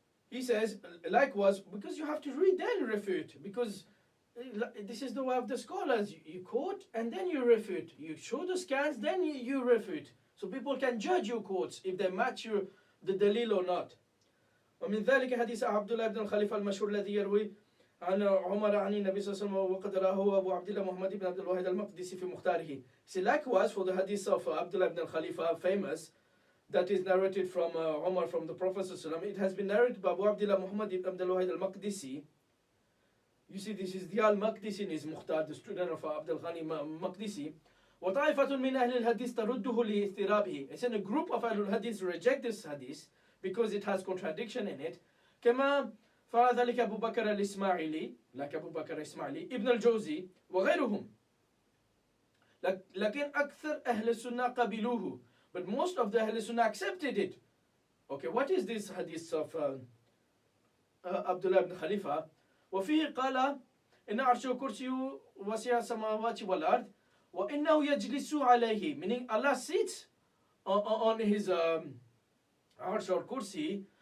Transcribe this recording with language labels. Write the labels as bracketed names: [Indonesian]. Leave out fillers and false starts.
[English] He says, likewise, because you have to read then refute, because this is the way of the scholars. You quote and then you refute. You show the scans, then you refute. So people can judge your quotes if they match the dalil or not. [Arabic] ومن ذلك حديث عبد الله بن الخليفة المشهور الذي يروي عن عمر عن النبي صلى الله عليه وسلم وقد راه أبو عبد الله محمد بن عبد الواحد المقدسي في مختاره. [English] So likewise for the hadith of Abdullah ibn al-Khalifa, famous, that is narrated from Umar from the Prophet [Arabic] صلى الله عليه وسلم. [English] It has been narrated by Abu Abdullah Muhammad ibn Abdul Wahid al-Maqdisi. You see, this is the al-Maqdisi in his Mukhtar, the student of Abdul Ghani Maqdisi. [Arabic] وطائفة من أهل الحديث ترده لاضطرابه. [English] It's in a group of Ahlul Hadith reject this hadith because it has contradiction in it. [Arabic] كما فعل ذلك أبو بكر الإسماعيلي, [English] like Abu Bakr al-Ismaili, Ibn al-Jawzi [Arabic] وغيرهم. لكن أكثر أهل السنة قبلوه. [English] But most of the Ahl Sunnah accepted it. Okay, what is this hadith of Abdullah ibn Khalifa? [Arabic] وفيه قال إن عرش كرسي وسع السماوات والأرض وإنه يجلس عليه, [English] meaning Allah sits on his arsh or kursi.